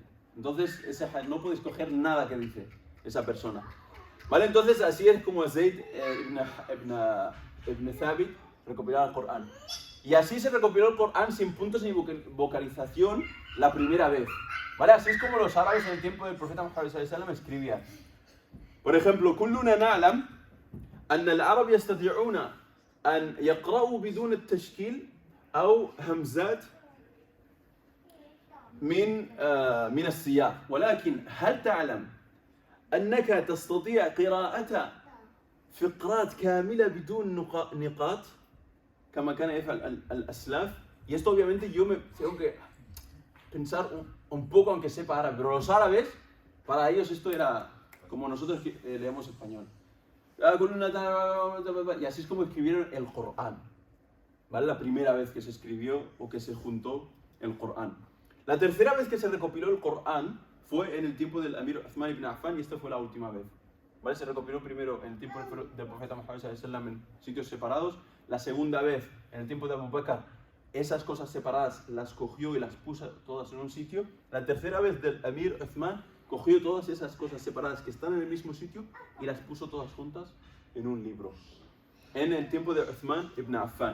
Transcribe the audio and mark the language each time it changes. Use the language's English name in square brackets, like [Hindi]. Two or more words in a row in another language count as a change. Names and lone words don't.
[Spanish] Entonces no puedes coger nada que dice esa persona. ¿Vale? Entonces así es como Zayd ibn Thabit recopilaba el Corán. Y así se recopiló el Corán sin puntos ni vocalización la primera vez. ¿Vale? Así es como los árabes en el tiempo del profeta Muhammad [Arabic] صلى الله عليه وسلم [Spanish] escribían. Por ejemplo, [Arabic] كلنا نعلم أن العرب يستطيعون أن يقرأوا بدون التشكيل أو همزات من السياق، ولكن هل تعلم أنك تستطيع قراءة فقرات كاملة بدون نقاط كما كان يفعل الأسلاف؟ [Spanish] Y esto obviamente yo me tengo que pensar un poco aunque sepa árabe, pero los árabes, para ellos esto era como nosotros leemos español. Y así es como escribieron el Corán. ¿Vale? La primera vez que se escribió o que se juntó el Corán. La tercera vez que se recopiló el Corán fue en el tiempo del Amir Uthman ibn Affan y esta fue la última vez. ¿Vale? Se recopiló primero en el tiempo del profeta Muhammad [Arabic] صلى الله عليه وسلم [Spanish] en sitios separados. La segunda vez, en el tiempo de Abu Bakr, esas cosas separadas las cogió y las puso todas en un sitio. La tercera vez del Amir Uthman cogió todas esas cosas separadas que están en el mismo sitio y las puso todas juntas en un libro. En el tiempo de Uthman ibn Affan.